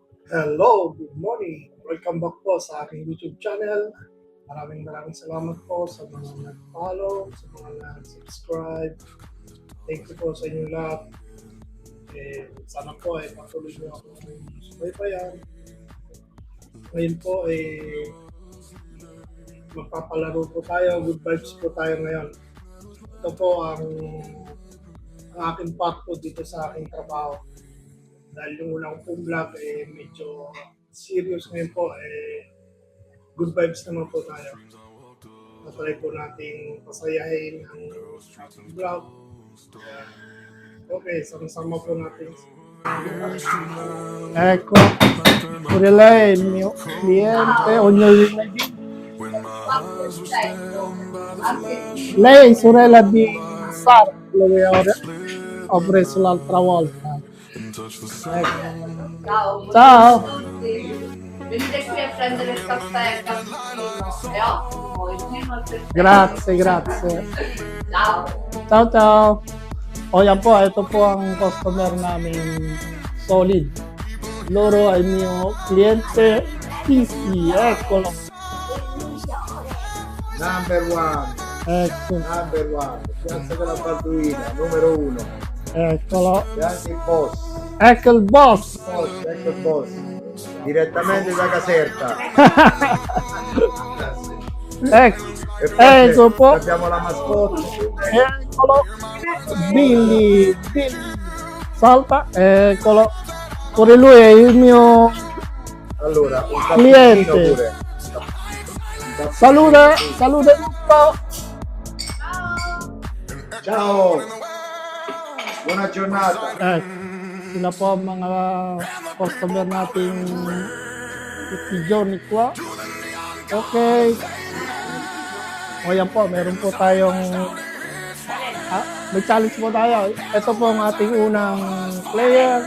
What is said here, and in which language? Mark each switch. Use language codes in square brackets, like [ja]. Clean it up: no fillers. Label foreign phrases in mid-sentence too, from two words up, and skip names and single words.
[en] Hello, good morning. Welcome back [tl] po sa aking [en] YouTube channel. [tl] Maraming salamat po sa mga nag-follow, sa mga nag-subscribe. [en] Thank you [tl] po sa inyo lahat. Sana po patuloy nyo ako subaybayan. Ngayon po magpapalaro po tayo. [en] Good vibes [tl] po tayo ngayon. Ito po ang aking part po dito sa aking trabaho. Dahil yung unang pong vlog medyo serious ngayon po, [en] good vibes [tl] naman po tayo. Matry po nating pasayahin ang ating vlog. Okay, sama-sama po natin. [it] Ecco, pure lei, il mio cliente, ognuno di lei è sorella di Sara, quello che ho preso l'altra volta. Ciao. Ciao. Venite qui a prendere il caffè e il cappuccino. È ottimo, il meno al perfetto. Grazie. Ciao. Ciao. [tl] O yan po, ito po ang customer namin solid. [it] Loro ay mio cliente easy. Eccolo. [en] Number one, [it] Ecco. Piazza della Balduina, numero uno. Eccolo. Piazza il boss, Ecco il boss. ecco il boss, direttamente da Caserta. Ecco. E poi Ecco po. abbiamo la mascotte. Eccolo. Billy. Salta. Eccolo. Pure lui è il mio Allora, un Cliente. cappuccino pure. saluta tutto. Ciao, buona giornata. [tl] Sila po ang mga customer natin si Johnny qua. Okay. O yan po, meron po tayong may challenge po tayo. Ito po ang ating unang player.